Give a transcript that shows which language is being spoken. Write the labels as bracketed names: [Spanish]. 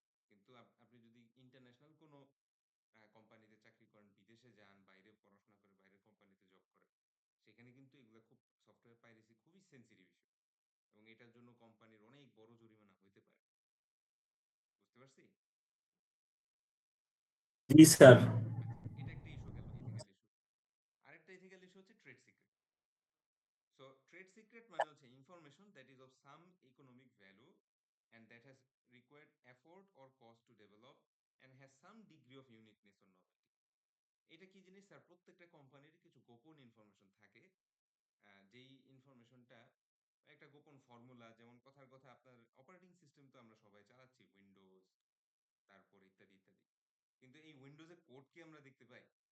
[Bangla] কিন্তু আপনি যদি ইন্টারন্যাশনাল কোনো কোম্পানিতে চাকরি করেন, বিদেশে যান, বাইরে পড়াশোনা করে বাইরের কোম্পানিতে জব করেন, সেখানে কিন্তু এগুলো খুব সফটওয়্যার পাইরেসি খুবই সেন্সিটিভ ইস্যু, এবং এটার জন্য কোম্পানির অনেক বড় জরিমানা হইতে পারে। বুঝতে পারছি? জি স্যার। আচ্ছা, এটা একটা ইস্যু গেল, ইথিক্যাল ইস্যু। আরেকটা ইথিক্যাল ইস্যু হচ্ছে trade secret. So trade secret মানে হচ্ছে [English] Information that is of some economic value and that has required effort or cost to develop and has some degree of uniqueness or novelty. [Bangla] এটা কি জিনিস sir? প্রত্যেকটা কোম্পানির কিছু গোপন ইনফরমেশন থাকে, যেই ইনফরমেশনটা একটা গোপন ফর্মুলা, যেমন কথার কথা আপনার অপারেটিং সিস্টেম তো আমরা সবাই চালাচ্ছি, উইন্ডোজ, তারপর ইত্যাদি ইত্যাদি, কিন্তু এই উইন্ডোজের কোড কি আমরা দেখতে পাই?